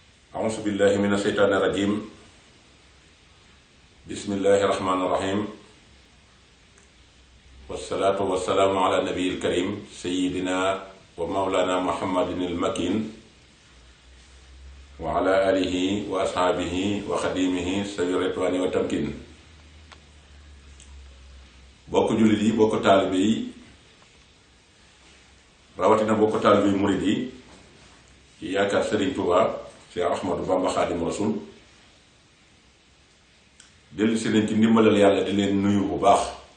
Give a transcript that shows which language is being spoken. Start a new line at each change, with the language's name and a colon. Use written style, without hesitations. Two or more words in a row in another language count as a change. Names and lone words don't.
Arabic: أعوذ بالله من الشيطان الرجيم بسم الله الرحمن الرحيم والصلاة والسلام على النبي الكريم سيدنا ومولانا محمد المكين وعلى آله وأصحابه وخديمه سبيل الرضوان والتمكين.
Wolof: bokk jullit yi bokk taalibe yi rawatina bokk taalibe yi murid yi ci yaakaar Serigne Touba Cheikh Ahmadou Bamba Khadim Rasoul dellu si leen ci ndimbalal yàlla di leen nuyu bu baax